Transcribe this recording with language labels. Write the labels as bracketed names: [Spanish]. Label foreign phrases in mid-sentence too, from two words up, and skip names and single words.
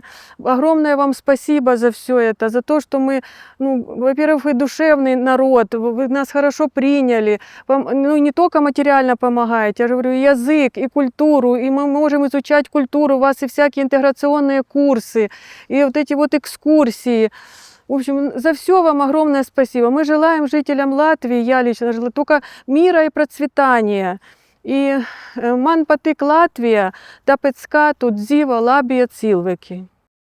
[Russian] Огромное вам спасибо за все это, за то, что мы, во-первых, вы душевный народ, вы нас хорошо приняли, не только материально помогаете, я же говорю, язык и культуру, и мы можем изучать культуру, у вас и всякие интеграционные курсы, и вот эти вот экскурсии. В общем, за все вам огромное спасибо. Мы желаем жителям Латвии, я лично желаю только мира и процветания. [Latvian] И man patīk Latvija, tāpēc kā tu dzīvo labi cilvēki.